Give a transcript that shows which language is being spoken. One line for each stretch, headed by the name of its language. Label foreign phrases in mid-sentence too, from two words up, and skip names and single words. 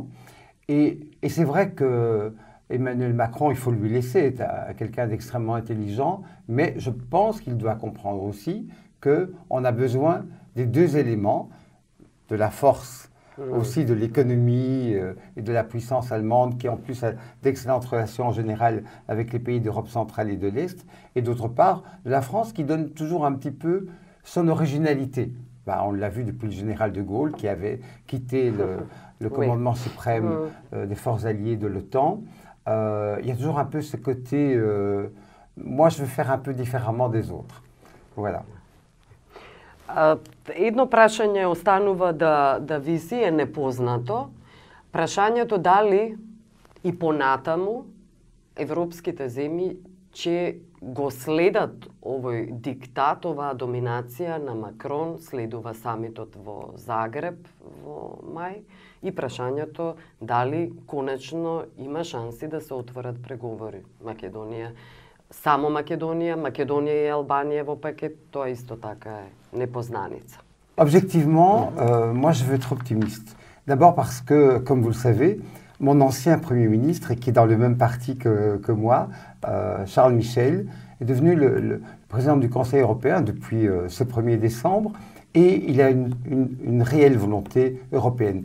French: Et c'est vrai que Emmanuel Macron, il faut lui laisser, c'est quelqu'un d'extrêmement intelligent, mais je pense qu'il doit comprendre aussi qu'on a besoin des deux éléments, de la force, aussi de l'économie et de la puissance allemande, qui en plus a d'excellentes relations en général avec les pays d'Europe centrale et de l'Est, et d'autre part, de la France qui donne toujours un petit peu son originalité. Ben, on l'a vu depuis le général de Gaulle qui avait quitté le commandement suprême des forces alliées de l'OTAN. Il y a toujours un peu ce côté, moi je veux faire un peu différemment des autres. Voilà.
Macedonian: Едно прашање останува да виси, е непознато. Прашањето дали и понатаму европските земји ќе го следат овој диктат, оваа доминација на Макрон, следува самитот во Загреб во мај, и прашањето дали конечно има шанси да се отворат преговори. Македонија, само Македонија, Македонија и Албанија во пакет, тоа исто така е непознаница.
French: Objectivement, moi je veux être optimiste. D'abord parce que, comme vous le savez, mon ancien Premier ministre, et qui est dans le même parti que moi, Charles Michel, est devenu le président du Conseil européen depuis ce 1er décembre, et il a une réelle volonté européenne.